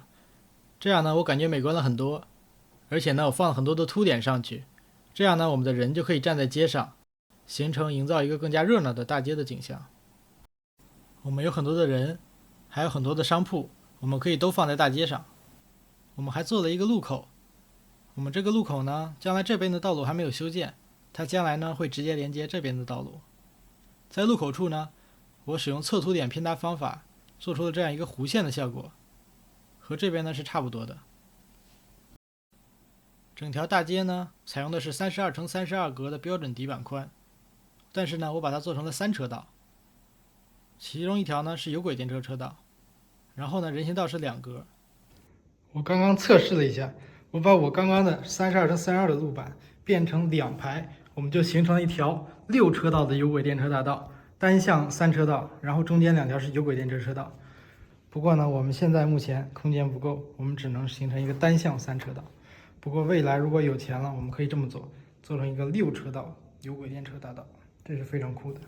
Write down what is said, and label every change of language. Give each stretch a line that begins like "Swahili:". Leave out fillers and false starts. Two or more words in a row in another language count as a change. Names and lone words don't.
Chinese: 這樣呢，我感覺美觀了很多。而且呢，我放了很多的凸點上去，這樣呢，我們的人就可以站在街上，形成營造一個更加熱鬧的大街的景象。我們有很多的人，還有很多的商鋪，我們可以都放在大街上。我們還做了一個路口， 我們這個路口呢，將來這邊的道路還沒有修建，它將來呢會直接連接這邊的道路。在路口處呢，我使用測图點拼搭方法做出了這樣一個弧線的效果，和這邊呢是差不多的。整條大街呢採用的是32×32格的標準底板寬，但是呢我把它做成了3車道，其中一條呢是有軌電車車道，然後呢人行道是2格。我刚刚測試了一下，我把我刚刚的32×32的路板变成2排，我們就形成了一條6 車道的有軌電車大道，單向3車道，然後中間2條是有軌電車車道。不過呢，我們現在目前空間不夠，我們只能形成一個單向3車道。不過未来如果有錢了，我們可以這麼做，做成一個6車道有軌電車大道，這是非常酷的。